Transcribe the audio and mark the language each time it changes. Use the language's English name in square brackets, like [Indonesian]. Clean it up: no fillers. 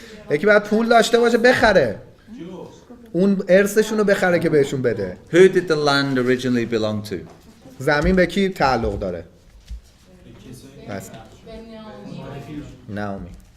[Persian] یکی باید پول داشته باشه بخره. اون ارثشون رو بخره که بهشون بده. [English] Who did the land originally belong to? [Persian] زمین به کی تعلق داره؟ نعومی.